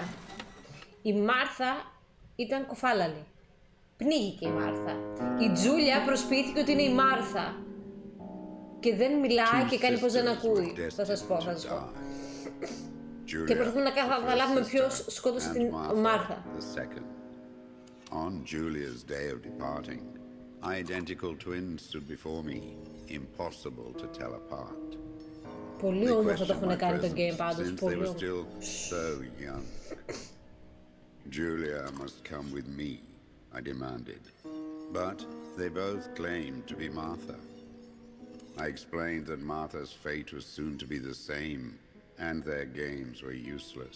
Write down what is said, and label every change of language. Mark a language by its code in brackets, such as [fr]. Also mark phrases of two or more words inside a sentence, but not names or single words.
[el] Η Μάρθα ήταν κοφάλαλη. Πνίγηκε η Μάρθα. Η Τζούλια προσποιήθηκε ότι είναι η Μάρθα. Και δεν μιλάει και κάνει πως δεν ακούει. Θα σας πω. Και προσπαθούμε να καταλάβουμε ποιος σκότωσε την Μάρθα. [en] On Julia's day of departing, identical twins stood before me, impossible to tell apart. [el] Πολύ όμορφο το έχουν κάνει το game πάντως, [en] They were still so young. Julia must come with me, I demanded. But they both claimed to be Martha. I explained that Martha's fate was soon to be the same, and their games were useless.